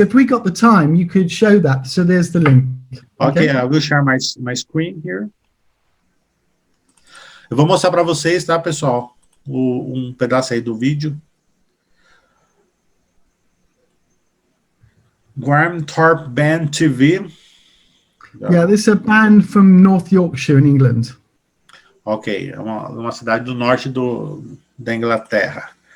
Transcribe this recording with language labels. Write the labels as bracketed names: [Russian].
[English] If we got the time, you could show that. So there's the link. Okay, I will share my screen here. [Portuguese] Eu vou mostrar para vocês, tá, pessoal? Um pedaço aí do vídeo. [English] Graham Thorpe Band TV. Yeah, this is a band from North Yorkshire in England. [Portuguese] Ok, é uma cidade do norte da Inglaterra.